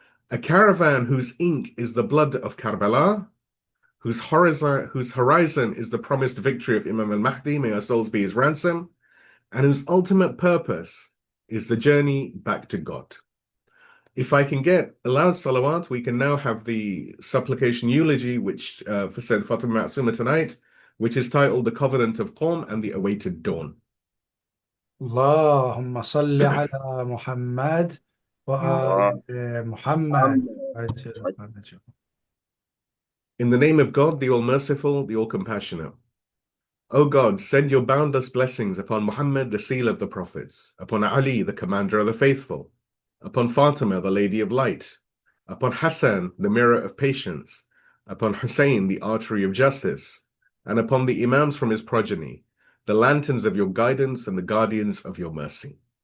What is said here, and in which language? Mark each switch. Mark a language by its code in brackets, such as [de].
[en] A caravan whose ink is the blood of Karbala, whose horizon is the promised victory of Imam al-Mahdi, may our souls be his ransom, and whose ultimate purpose is the journey back to God. If I can get allowed salawat, we can now have the supplication eulogy, which for Sayyedah Fatimah Ma'suma tonight, which is titled The Covenant of Qom and the Awaited Dawn. [ar] اللهم صل على محمد وآل محمد عجل فرجهم. [en] In the name of God, the All-Merciful, the All-Compassionate. O God, send your boundless blessings upon Muhammad, the seal of the prophets, upon Ali, the commander of the faithful, upon Fatima, the lady of light, upon Hassan, the mirror of patience, upon Hussein, the artery of justice, and upon the Imams from his progeny, the lanterns of your guidance and the guardians of your mercy.